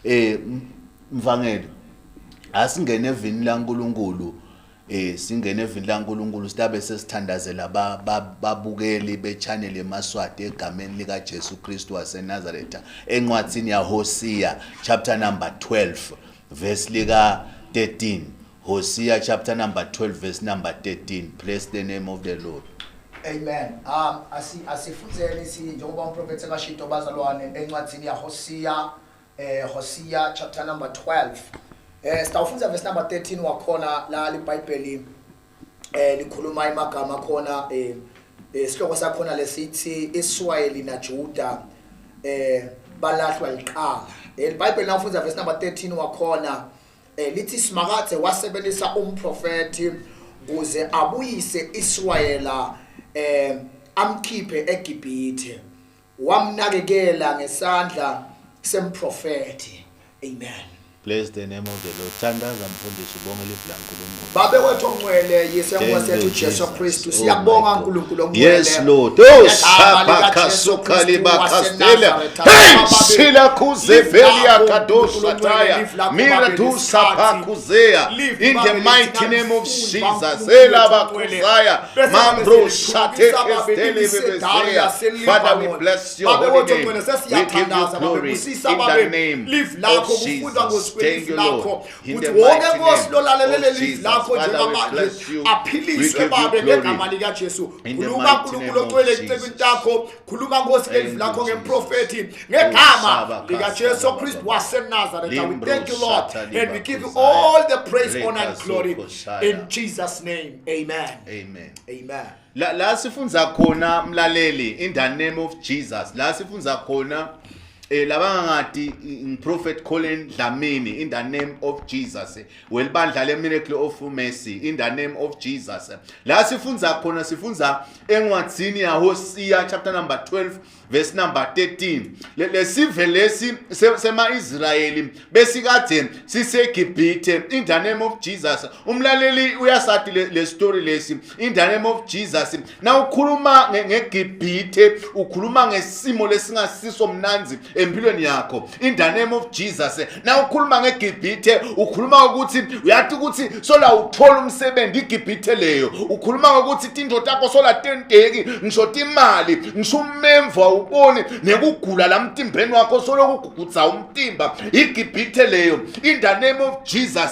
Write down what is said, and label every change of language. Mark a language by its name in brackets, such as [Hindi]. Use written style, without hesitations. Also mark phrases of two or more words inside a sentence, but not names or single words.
[Swati] Mvangeli asingene evini laNkulunkulu singene evini laNkulunkulu sitabe sesithandazela babukeli be-channel yeMaswati egameni lika Jesu Kristu waseNazaretha encwadini yaHosea [English] chapter number 12 verse [Swati] lika 13. [English] Hosea chapter number 12 verse number 13. Praise the name of the Lord. Amen. [Swati] Asifunzeni njengoba umprofeti akashito bazalwane encwadini yaHosea Hosea [English] chapter number 12. [Swati] Sitawufunza [English] verse number 13 [Swati] wakhona la iBhayibheli likhuluma imagama khona isihloko sakhona lesithi Israyeli naJuda balahlwa iqala. iBhayibheli nawufunza [English] verse number 13 [Swati] wakhona lithi simakathe wasebenzisa umprofeti ukuze abuyise Israyela amkhiphe eGibhithe wamnakekela ngesandla semprofeti. Amen. [English] Bless the name of the Lord. [Swati] Thandaza mfundisi ubonge lifu laNkulunkulu. Babe wethu ongcwele yesengwa sethu Jesu Kristu siyabonga uNkulunkulu ongcwele. [English] Yes Lord. Oh sabakasuka libakastela. Hey sila kuzevelia kadosha taya. Mira tu sapakuzea. In the mighty name of Jesus. Ela bakuzaya. Mambro shate estele bebezea. Father we bless your holy name. We give you glory in the name of Jesus. Thank you, Lord. In the mighty name of Jesus, Father, we bless you. We give you glory. In the mighty name of Jesus. We thank you, Lord, and we give you all the praise, honor, and glory in Jesus' name. Amen. Amen. Amen. [Swati] La sifunza khona mlaleli [English] in the name of Jesus. [Swati] La sifunza khona labangati Prophet Colin Dlamini [English] in the name of Jesus. [Swati] Welibandla le miracle of mercy [English] in the name of Jesus. [Swati] La sifunza khona sifunza encwadini yaHosea [English] chapter number 12 verse number 13. [Swati] Lesive lesi sema Israeli besikade siseGibhithe [English] in the name of Jesus. [Swati] Umlaleli uyasathi le story lesi [English] in the name of Jesus. [Swati] Na ukhuluma ngeGibhithe ukhuluma ngesimo lesingasiso mnanzi empilweni yakho [English] in the name of Jesus. [Swati] Na ukhuluma ngeGibhithe ukhuluma ukuthi uyathi ukuthi sola uthola umsebenzi iGibhithe leyo ukhuluma ukuthi tinto takho sola tenteki ngisho imali ngisho umemva ubone nekugula lamtimbeni wakho solokugugudza umtimba iGibhithe leyo [English] in the name of Jesus.